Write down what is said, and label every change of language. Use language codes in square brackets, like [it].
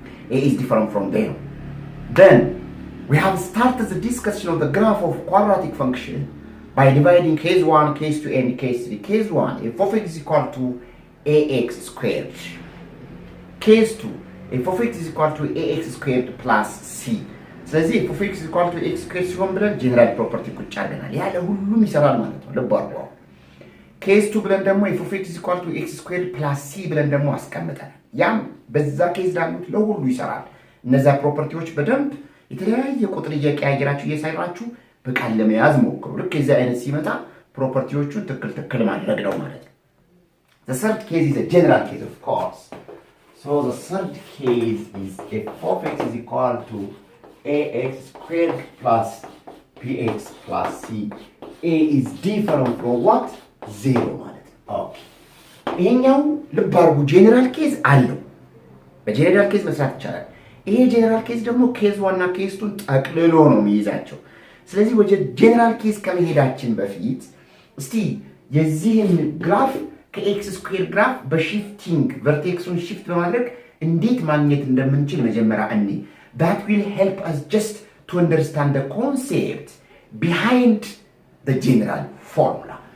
[en] A is different from them. Then, we have started the discussion of the graph of quadratic function by dividing case 1, case 2, and case 3. Case 1, f of x is equal to ax squared. Case 2, f of x is equal to ax squared plus c. [am] ስለዚህ [en] f of x is equal to x squared [am] ሲሆን ብለን ጀነራል ፕሮፐርቲ ቁጭ አድርገናል። ያለ ሁሉም ይሰራል ማለት ነው። ልብ አድርጉ። ኬስ 2 ብለን ደግሞ [en] f of x is equal to x squared plus c [am] ብለን ደግሞ አስቀምጠናል። ያም በዛ ኬዝ ዳሉት ለሁሉ ይሰራል። እነዛ ፕሮፐርቲዎች በደንብ የተለያየ ቁጥር እየቀያየራችሁ እየሰራችሁ በቃል ለመያዝ ሞክሩ። ልክ የዚህ አይነት ሲመጣ ፕሮፐርቲዎቹን ትክክል ማድረግ ነው ማለት ነው። [en] The third case is a general case, of course. So the third case is f of x is equal to ax squared plus bx plus c. A is different from what? [am] 0 ማለት ነው። ኦኬ ይሄኛው ልብ አድርጉ ጄነራል ኬዝ አለው። በጄነራል ኬዝ መስራት ይቻላል። ይሄ ጄነራል ኬዝ ደግሞ ኬዝ 1 እና ኬዝ 2 ጠቅልሎ ነው የሚይዛቸው። ስለዚህ ወደ ጄነራል ኬዝ ከመሄዳችን በፊት እስቲ የዚህን ግራፍ ከኤክስ ስኩዌር ግራፍ በሺፍቲንግ ቨርቴክሱን ሺፍት በማድረግ እንዴት ማግኘት እንደምንችል መጀመሪያ እኔ [en] that will help us just to understand the concept behind the general formula.